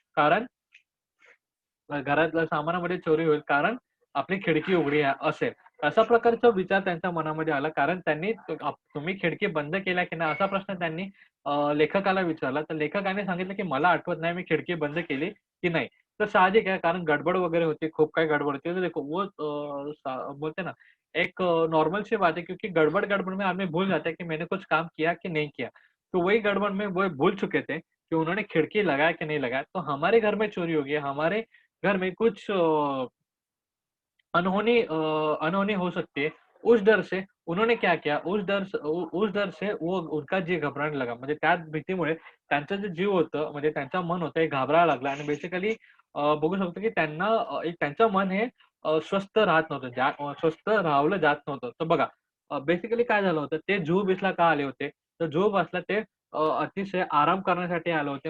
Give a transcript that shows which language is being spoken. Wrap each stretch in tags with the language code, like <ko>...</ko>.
<mr>कारण घरातल्या सामानामध्ये चोरी होईल कारण आपली खिडकी उघडी असेल. अशा प्रकारचा विचार त्यांच्या मनामध्ये आला कारण त्यांनी तुम्ही खिडकी बंद केल्या की नाही असा प्रश्न त्यांनी लेखकाला विचारला. तर लेखकाने सांगितलं की मला आठवत नाही मी खिडकी बंद केली की नाही. तर साहजिक आहे कारण गडबड वगैरे होती, खूप काही गडबड होती.</mr> <hi>तो देखो वो बोलते ना एक नॉर्मल सी बात है क्योंकि गड़बड़-गड़बड़ में आदमी भूल जाता है कि मैंने कुछ काम किया कि नहीं किया। तो वही गड़बड़ में वो भूल चुके थे कि उन्होंने खिड़की लगाया कि नहीं लगाया। तो हमारे घर में चोरी हो गई, हमारे घर में कुछ अनहोनी हो सकती है। उस डर से उन्होंने क्या किया, उस डर से वो उनका जीव घबराने लगा.</hi> <mr>म्हणजे त्या भीतीमुळे त्यांचा जो जीव होतं, म्हणजे त्यांचं मन होतं हे घाबरायला लागलं आणि बेसिकली बघू शकतो की त्यांना एक त्यांचं मन हे स्वस्थ राहत नव्हतं. स्वस्थ राहवलं जात नव्हतं. तर बघा बेसिकली काय झालं होतं, ते जुहू बीचला का आले होते? तर जुहू बीचला ते अतिशय आराम करण्यासाठी आले होते.</mr>